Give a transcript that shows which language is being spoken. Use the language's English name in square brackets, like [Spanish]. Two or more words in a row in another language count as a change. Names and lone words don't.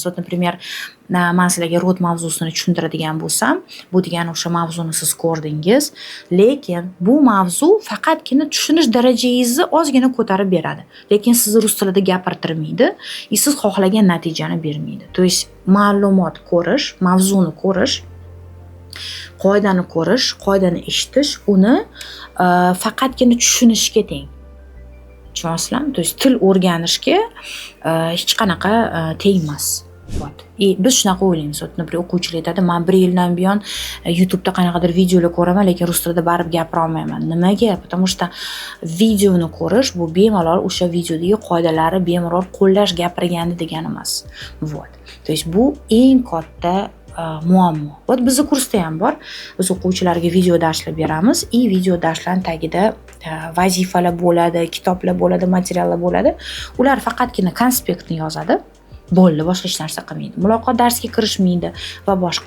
[Uzbek] Например, men sizlarga rod mavzusini tushuntiradigan bo'lsam, bu degani o'sha mavzuni siz ko'rdingiz, lekin bu mavzu faqatgina tushunish darajangizni ozgina ko'tarib beradi. Lekin sizni rus tilida gapirtirmaydi, siz xohlagan natijani bermaydi. [Russian] То есть [Uzbek] ma'lumot ko'rish, mavzuni ko'rish, qoidani ko'rish, qoidani eshitish uni faqatgina tushunishga teng. Tushunyapsizlarmi? [Russian] То есть [Uzbek] til o'rganishga hech qanaqa teng emas. Biz shunaqa o'ylaymiz. Например, o'quvchilar aytadi, men 1 yildan buyon YouTube'da qanaqadir videolar ko'raman, lekin rus tilida baribir gapira olmayman. Nimaga? [Russian] Потому что [Uzbek] videoni ko'rish bu bemalol o'sha videodagi qoidalarni bemalol qo'llash gapirgani degani emas. Вот. [Russian] То есть [Uzbek] bu eng katta muammo. Вот bizni kursda ham bor. Biz o'quvchilarga video darslar beramiz. Video darslarning tagida vazifalar bo'ladi, kitoblar bo'ladi, materiallar bo'ladi. Ular faqatgina konspektni yozadi. Bo'ldi, boshqa hech narsa qilmaydi. Muloqot darsiga kirishmaydi va boshqa.